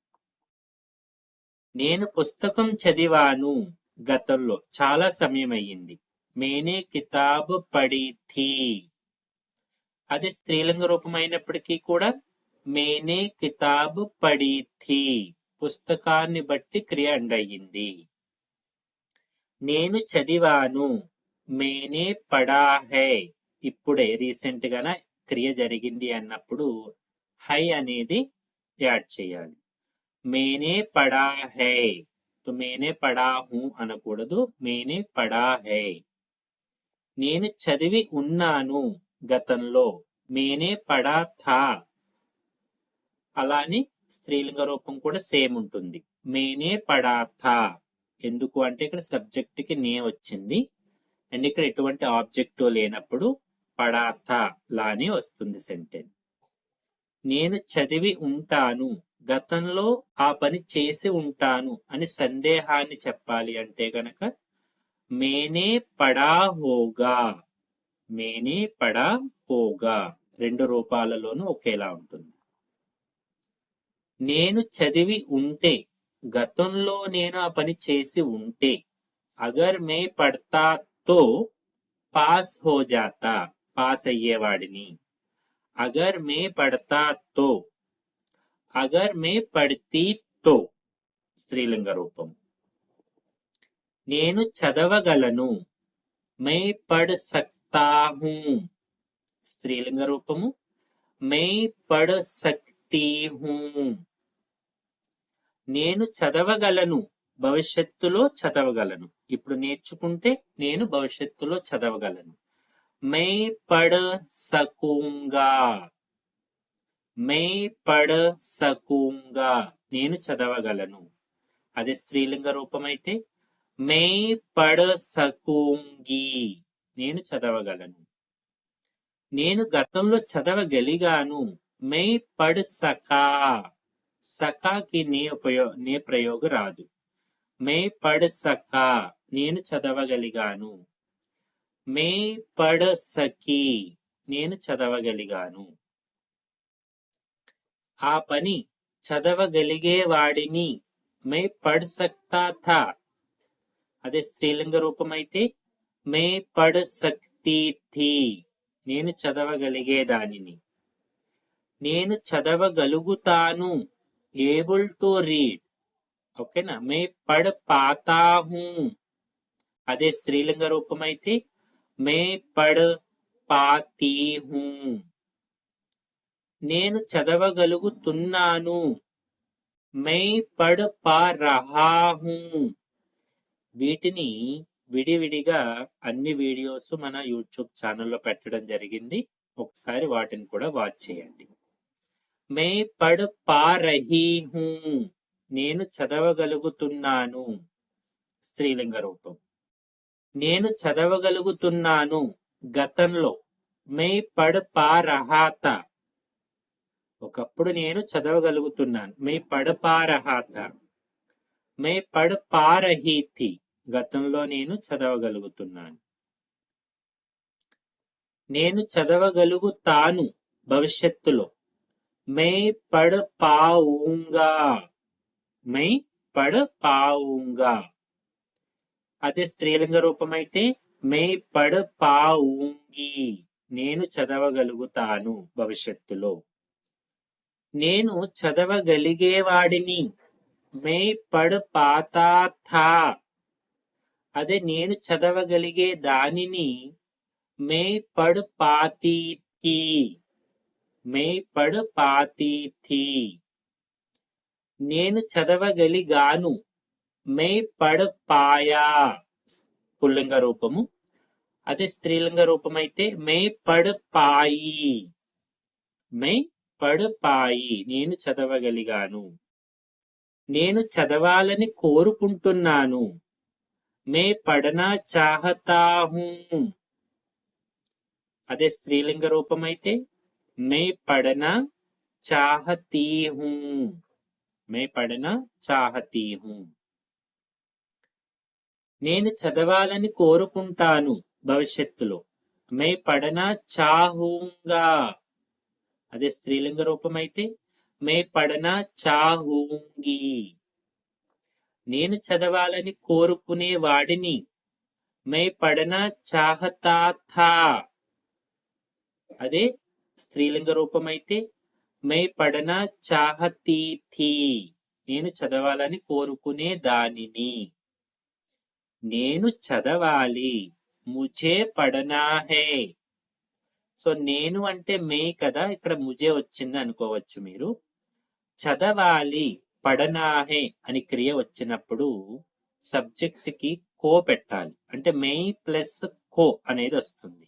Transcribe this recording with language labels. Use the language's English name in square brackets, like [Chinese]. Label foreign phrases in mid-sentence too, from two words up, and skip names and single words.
[Telugu] నేను పుస్తకం చదివాను గతంలో చాలా సమయం అయ్యింది. [Hindi] मैंने किताब पढ़ी थी, [Telugu] అదే స్త్రీలింగ రూపం అయినప్పటికీ కూడా [Hindi] मैंने किताब पढ़ी थी, [Telugu] పుస్తకాన్ని బట్టి క్రియ ఎండ్ అయ్యింది. నేను చదివాను, [Hindi] मैंने पढ़ा है, [Telugu] ఇప్పుడే రీసెంట్ గానే క్రియ జరిగింది అన్నప్పుడు హై అనేది యాడ్ చేయాలి. [Hindi] मैंने पढ़ा है, तो मैंने पढ़ा हूँ అనకూడదు, मैंने पढ़ा है. [Telugu] నేను చదివి ఉన్నాను గతంలో, [Hindi] मैंने पढ़ा था, [Telugu] అలానే స్త్రీలింగ రూపం కూడా సేమ్ ఉంటుంది, [Hindi] मैंने पढ़ा था. [Telugu] ఎందుకు అంటే ఇక్కడ సబ్జెక్ట్ కి నే వచ్చింది అండ్ ఇక్కడ ఎటువంటి ఆబ్జెక్ట్ లేనప్పుడు పడాథ లానే వస్తుంది సెంటెన్స్. నేను చదివి ఉంటాను, గతంలో ఆ పని చేసి ఉంటాను అని సందేహాన్ని చెప్పాలి అంటే గనక [Hindi] मैंने पढ़ा होगा, मैंने पढ़ा होगा, [Telugu] రెండు రూపాలలోనూ ఒకేలా ఉంటుంది. నేను చదివి ఉంటే, గతంలో నేను ఆ పని చేసి ఉంటే, [Hindi] अगर मैं पढ़ता तो पास हो जाता, [Telugu] పాస్ అయ్యేవాడిని. [Hindi] अगर मैं पढ़ता तो, अगर मैं पढ़ती तो [Telugu] స్త్రీలింగ రూపం. నేను చదవగలను, [Hindi] मैं पढ़ सकता हूँ [Telugu] స్త్రీలింగ రూపము, [Hindi] मैं पढ़ सकती हूँ. [Telugu] నేను చదవగలను, భవిష్యత్తులో చదవగలను, ఇప్పుడు నేర్చుకుంటే నేను భవిష్యత్తులో చదవగలను. [Hindi] मैं पढ़ सकूँगा, मैं पढ़ सकूँगा, [Telugu] నేను చదవగలను. అదే స్త్రీలింగ రూపం అయితే [Hindi] मैं पढ़ सकूँगी, [Telugu] నేను చదవగలను. నేను గతంలో చదవగలిగాను, [Hindi] मैं पढ़ सका, सका की ने [Telugu] ప్రయోగ రాదు. [Hindi] मैं पढ़ सका, [Telugu] నేను చదవగలిగాను. [Hindi] मैं पढ़ सकी, [Telugu] నేను చదవగలిగాను. ఆ పని చదవగలిగేవాడిని [Hindi] मैं पढ़ सकता था, [Telugu] అదే స్త్రీలింగ రూపం అయితే [Hindi] मैं पढ़ सकती थी, [Telugu] నేను చదవగలిగే దానిని. నేను చదవగలుగుతాను, [English] able to read. [Telugu] ఓకేనా. [Hindi] मैं पढ़ पाता हूँ, [Telugu] అదే స్త్రీలింగ రూపం అయితే [Hindi] मैं पढ़ पाती हूँ, [Telugu] నేను చదవగలుగుతున్నాను, [Hindi] मैं पढ़ पा रहा हूँ. [Telugu] వీటిని విడివిడిగా అన్ని వీడియోస్ మన యూట్యూబ్ ఛానల్లో పెట్టడం జరిగింది, ఒకసారి వాటిని కూడా వాచ్ చేయండి. [Hindi] मैं पढ़ पा रही हूँ, [Telugu] నేను చదవగలుగుతున్నాను, స్త్రీలింగ రూపం. నేను చదవగలుగుతున్నాను గతంలో, [Hindi] मैं पढ़ पा रहा था, [Telugu] ఒకప్పుడు నేను చదవగలుగుతున్నాను, [Hindi] मैं पढ़ पा रहा था. मैं पढ़ पा रही थी, [Telugu] గతంలో నేను చదవగలుగుతున్నాను. నేను చదవగలుగుతాను భవిష్యత్తులో, [Hindi] मैं पढ़ पाऊँगा, मैं पढ़ पाऊँगा. [Telugu] అదే స్త్రీలింగ రూపం అయితే [Hindi] मैं पढ़ पाऊँगी, [Telugu] నేను చదవగలుగుతాను భవిష్యత్తులో. నేను చదవగలిగేవాడిని, [Hindi] मैं पढ़ पाता था, [Telugu] అదే నేను చదవగలిగే దానిని, [Hindi] मैं पढ़ पाती थी, मैं पढ़ पाती थी. [Telugu] నేను చదవగలిగాను, [Hindi] मैं पढ़ पाया, [Telugu] పుల్లింగ రూపము. అదే స్త్రీలింగ రూపం అయితే [Hindi] मैं पढ़ पाई, मैं पढ़ पाई, [Telugu] నేను చదవగలిగాను. నేను చదవాలని కోరుకుంటున్నాను, [Hindi] मैं पढ़ना चाहता हूँ. [Telugu] అదే స్త్రీలింగ రూపం అయితే [Hindi] मैं पढ़ना चाहती हूँ, मैं पढ़ना चाहती हूँ. [Telugu] నేను చదవాలని కోరుకుంటాను భవిష్యత్తులో, [Hindi] मैं पढ़ना चाहूँगा. [Telugu] అదే స్త్రీలింగ రూపం అయితే [Hindi] मैं पढ़ना चाहूँगी, [Telugu] నేను చదవాలని కోరుకునే వాడిని, [Hindi] मैं पढ़ना चाहता था. [Telugu] అదే స్త్రీలింగ రూపం అయితే [Hindi] मैं पढ़ना चाहती थी, [Telugu] నేను చదవాలని కోరుకునే దానిని. నేను చదవాలి, [Hindi] मुझे पढ़ना है. [Telugu] సో నేను అంటే మే కదా, ఇక్కడ ముझे వచ్చింది అనుకోవచ్చు మీరు. చదవాలి, [Hindi] पढ़ना है [Telugu] అని క్రియ వచ్చినప్పుడు సబ్జెక్ట్ కి కో పెట్టాలి, అంటే మే ప్లస్ కో అనేది వస్తుంది.